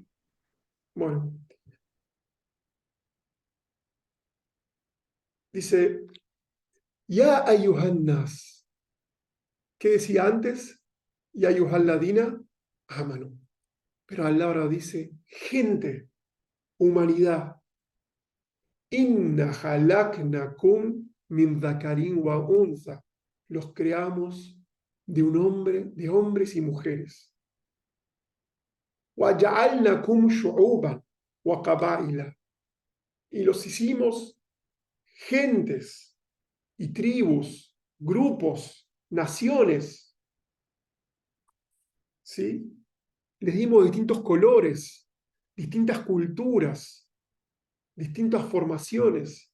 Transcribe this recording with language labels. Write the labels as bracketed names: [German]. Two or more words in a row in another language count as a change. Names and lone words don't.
[Spanish] Bueno, dice, [Arabic] يا أيها الناس. [Spanish] ¿Qué decía antes? [Arabic] يا أيها الذين آمنوا. [Spanish] Pero Allah ahora dice, gente, humanidad. [Arabic] إنا خلقناكم من ذكر وأنثى. [Spanish] Los creamos de un hombre, de hombres y mujeres. [Arabic] وجعلناكم شعوبا وقبائل. [Spanish] Y los hicimos gentes y tribus, grupos, naciones, ¿sí? Les dimos distintos colores, distintas culturas, distintas formaciones.